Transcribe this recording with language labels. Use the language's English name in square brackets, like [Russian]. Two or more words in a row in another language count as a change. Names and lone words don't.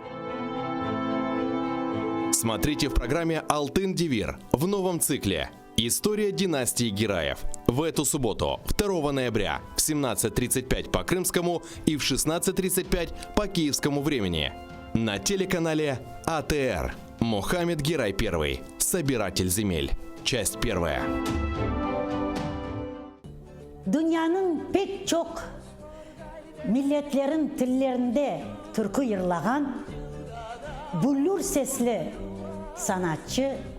[Russian] Смотрите в программе «Алтын Девир» в новом цикле «История династии Гераев» в эту субботу, 2 ноября в 17:35 по крымскому и в 16:35 по киевскому времени на телеканале АТР. Мухаммед Герай I. Собиратель земель. Часть 1. [Crimean Tatar] Dünyanın pek çok milletlerin tillerinde türkü yırlagan bullur sesli sanatçı